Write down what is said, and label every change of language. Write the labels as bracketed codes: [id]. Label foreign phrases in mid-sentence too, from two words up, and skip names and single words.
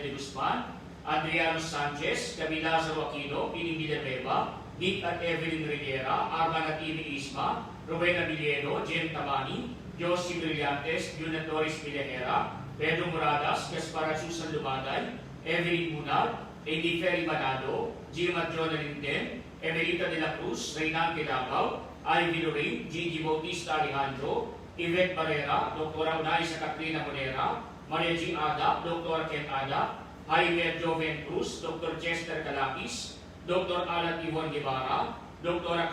[tl] de Guzman, Adriano Sanchez, Camila Lazaro Aquino, Pining Villanueva, Nick at Evelyn Rivera, Arman at Amy Isma, Rowena Villeno, Jem Tamani, Josie Brillantes, Yuna Torres Villajera, Pedro Moradas, Gaspar at Susan Lumatay, Evelyn Munag, Amy Ferry Manado, Jim at Jonah Linden, Emerita de la Cruz, Reynante Davao, Ivy Lorraine, Gigi Bautista Alejandro, Yvette Barrera, Dr. Unaisa Katrina Monera, Maria G. Ada, Dr. Ken Ada, Jaime Joven Cruz, Dr. Chester Calapis, Dr. Alan Ivon Guevara, Dr.